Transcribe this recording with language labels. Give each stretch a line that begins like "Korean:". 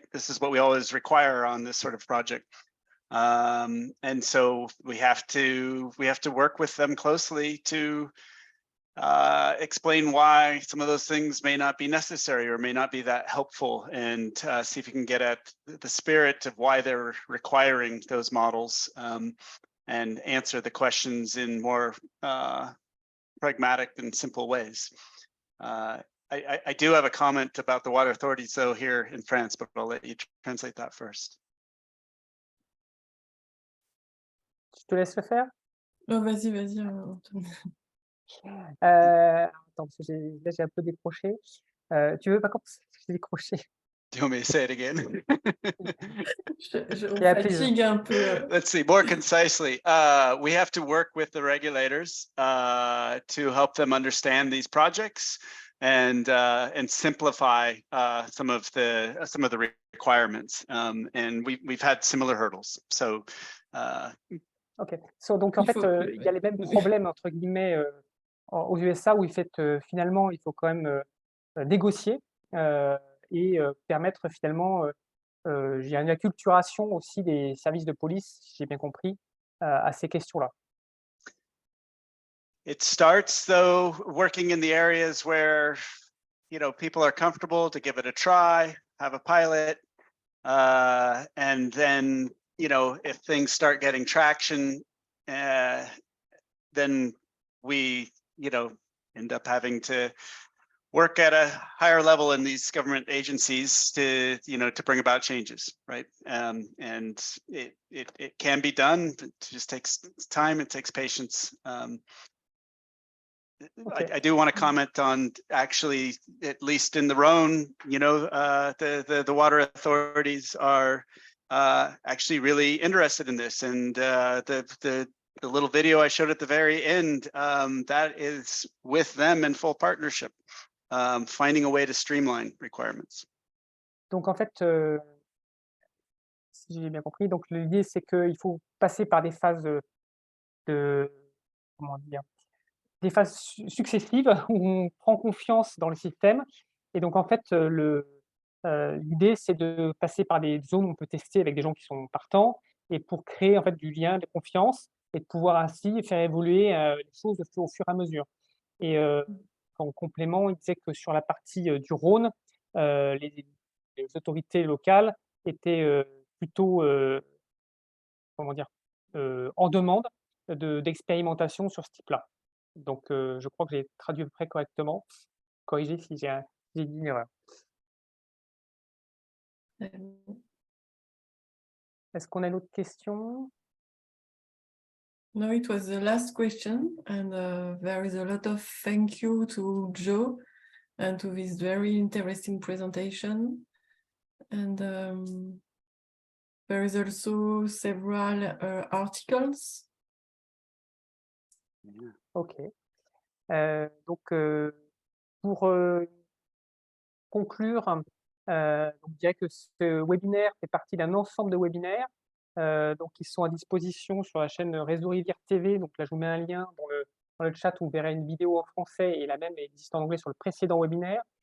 English: This is what we always require on this sort of project. And so we have to work with them closely to explain why some of those things may not be necessary or may not be that helpful, and see if we can get at the spirit of why they're requiring those models, and answer the questions in more pragmatic and simple ways. I do have a comment about the water authorities though here in France, but I'll let you translate that first.
French: Je te laisse le faire. Oh, vas-y. Attends, parce que là j'ai un peu décroché. Tu veux pas commencer? J'ai décroché.
English: Do you want me to say it again?
French: On
English: Yeah,
French: fatigue un peu.
English: Let's see, more concisely. We have to work with the regulators to help them understand these projects and simplify some of the requirements. And we've had similar hurdles. So
French: Ok, donc en fait, il y a les mêmes problèmes entre guillemets aux USA où finalement il faut quand même négocier et permettre finalement il y a une acculturation aussi des services de police, si j'ai bien compris, à ces questions-là.
English: It starts though working in the areas where people are comfortable to give it a try, have a pilot, and then if things start getting traction, then we end up having to work at a higher level in these government agencies to bring about changes, right? And it can be done. It just takes time. It takes patience. Okay. I do want to comment on actually, at least in the Rhone, the water authorities are actually really interested in this, and the little video I showed at the very end, that is with them in full partnership, finding a way to streamline requirements.
French: Donc en fait, si j'ai bien compris, donc l'idée c'est qu'il faut passer par des phases comment dire, des phases successives où on prend confiance dans le système. Et donc, en fait, l'idée, c'est de passer par des zones où on peut tester avec des gens qui sont partants et pour créer en fait du lien, de confiance et de pouvoir ainsi faire évoluer les choses au fur et à mesure. Et en complément, il disait que sur la partie du Rhône, les autorités locales étaient plutôt, comment dire, en demande d'expérimentation sur ce type-là. Donc, je crois que j'ai traduit à peu près correctement. Corrigez si j'ai dit une erreur. Est-ce qu'on a une autre question?
English: No, it was the last question, and there is a lot of thank you to Joe and to this very interesting presentation. And there is also several articles. Yeah. Ok.
French: Donc, pour conclure, je dirais que ce webinaire fait partie d'un ensemble de webinaires donc, qui sont à disposition sur la chaîne Réseau Rivière TV. Donc là, je vous mets un lien dans le chat où vous verrez une vidéo en français et la même existe en anglais sur le précédent webinaire.